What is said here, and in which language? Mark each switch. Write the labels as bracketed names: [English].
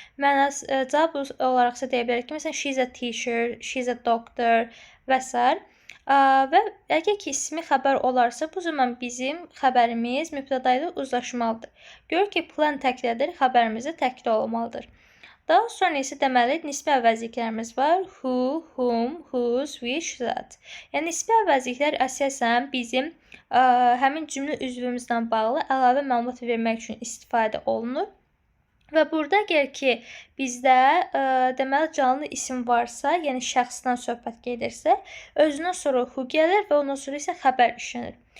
[Azerbaijani] Mənası cavab olaraqsa deyə bilərik ki, məsələn, [English] she's a teacher, she's a doctor [Azerbaijani] və s. Və əgər ki, ismi xəbər olarsa, bu zaman bizim xəbərimiz mübtəda ilə uzlaşmalıdır. Gör ki, plan təklədir, xəbərimiz də təklə olmalıdır. Daha sonra isə deməli nisbi əvəzliklərimiz var. [English] Who, whom, whose, which, that. [Azerbaijani] Yəni nisbi əvəzliklər əsasən bizim həmin cümlə üzvümüzlə bağlı əlavə məlumat vermək üçün istifadə olunur. Və burada əgər ki, bizdə deməli canlı isim varsa, yəni şəxsdən söhbət gedirsə, özündən sonra who gəlir və ondan sonra isə xəbər işlənir.